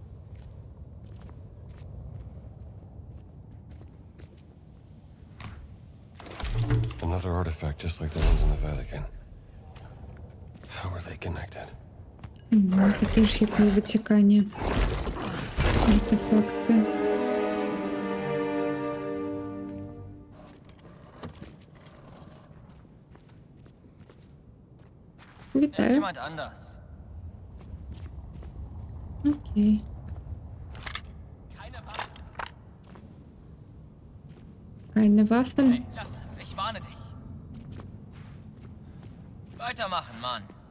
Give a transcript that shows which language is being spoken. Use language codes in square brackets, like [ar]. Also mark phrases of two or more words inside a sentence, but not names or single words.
[en] Another artifact just like the ones in the Vatican. How are they connected? [uk] Такі ж, як і у Ватикані. Артефакти. Вітаю. [de] Jemand anders. Окей. Keine Waffen. Hey, lass das. Ich warne dich. Weitermachen, Mann.